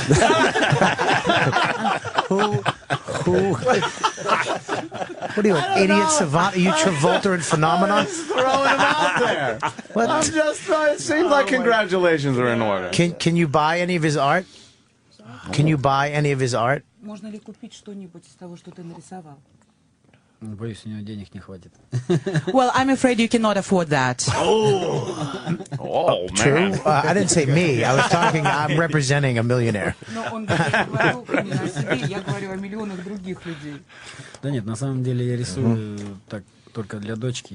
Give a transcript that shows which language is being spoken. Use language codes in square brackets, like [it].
[en] What are you, an idiot savant? Are you Travolta and Phenomenon? Throwing him out there. I'm just trying. It seems like congratulations are in order. Can you buy any of his art? Can you buy any of his art? [ru] Можно ли купить что-нибудь из того, что ты нарисовал? Боюсь, у него денег не хватит. [en] Well, I'm afraid you cannot afford that. Oh, True. man. I didn't say me. I was talking. I'm representing a millionaire. [ru] Но он говорил не о себе, я говорю о миллионах других людей. Да нет, на самом деле я рисую так только для дочки.